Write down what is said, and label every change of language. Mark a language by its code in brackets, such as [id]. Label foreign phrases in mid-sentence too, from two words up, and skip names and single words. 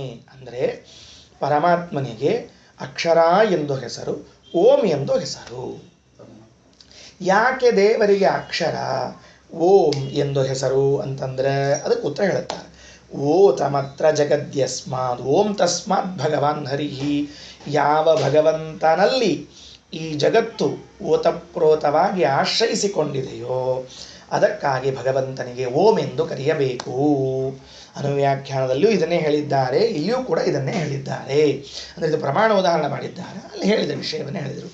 [kn] ಅಂದರೆ ಪರಮಾತ್ಮನಿಗೆ ಅಕ್ಷರ ಎಂದು ಹೆಸರು, ಓಂ ಎಂದು ಹೆಸರು. ಯಾಕೆ ದೇವರಿಗೆ ಅಕ್ಷರ ಓಂ ಎಂದು ಹೆಸರು ಅಂತಂದ್ರೆ ಅದಕ್ಕೆ ಉತ್ತರ ಹೇಳುತ್ತಾರೆ. [sa] ಓತಮತ್ರ ಜಗದ್ಯಸ್ಮಾತ್ ಓಂ ತಸ್ಮಾತ್ ಭಗವಾನ್ ಹರಿಹಿ. [kn] ಯಾವ ಭಗವಂತನಲ್ಲಿ ಈ ಜಗತ್ತು ಓತಪ್ರೋತವಾಗಿ ಆಶ್ರಯಿಸಿಕೊಂಡಿದೆಯೋ ಅದಕ್ಕಾಗಿ ಭಗವಂತನಿಗೆ ಓಂ ಎಂದು ಕರೆಯಬೇಕು. ಅನುವ್ಯಾಖ್ಯಾನದಲ್ಲಿಯೂ ಇದನ್ನೇ ಹೇಳಿದ್ದಾರೆ, ಇಲ್ಲಿಯೂ ಕೂಡ ಇದನ್ನೇ ಹೇಳಿದ್ದಾರೆ. ಅಂದರೆ ಇದು ಪ್ರಮಾಣ ಉದಾಹರಣೆ ಮಾಡಿದ್ದಾರೆ. ಅಲ್ಲಿ ಹೇಳಿದ ವಿಷಯವನ್ನು ಹೇಳಿದರು.